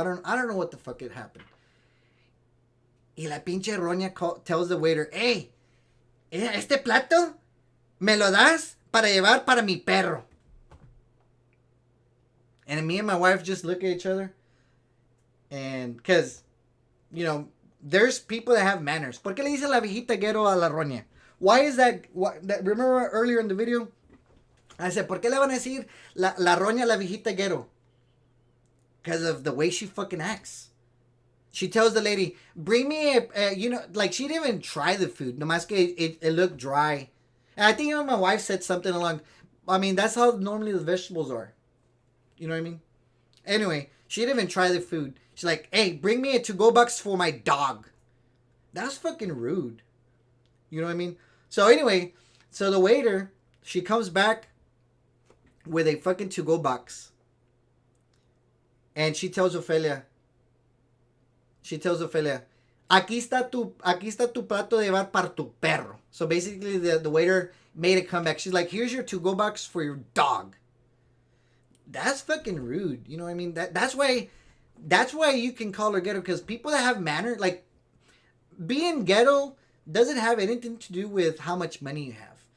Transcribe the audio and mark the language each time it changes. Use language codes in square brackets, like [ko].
[en] I don't know what the fuck had happened. [es] Y la pinche Roña [en] tells the waiter, hey, [es] este plato me lo das para llevar para mi perro. [en] And me and my wife just look at each other. And because, you know, there's people that have manners. [es] ¿Por qué le dice la viejita ghetto a la Roña? [en] Why is that? Remember earlier in the video? I said, [es] ¿por qué le van a decir la Roña la viejita ghetto? [en] Because of the way she fucking acts. She tells the lady, bring me you know, like she didn't even try the food. [es] Nomás que [en] it looked dry. And I think even my wife said something along, I mean, that's how normally the vegetables are. You know what I mean? Anyway, she didn't even try the food. She's like, hey, bring me a to-go box for my dog. That's fucking rude. You know what I mean? So anyway, so the waiter, she comes back with a fucking to-go box. And she tells Ofelia, [es] aquí está tu plato de llevar para tu perro. [en] So basically the waiter made a comeback. She's like, here's your to-go box for your dog. That's fucking rude. You know what I mean? That's why you can call her ghetto, because people that have manner, like, being ghetto doesn't have anything to do with how much money you have.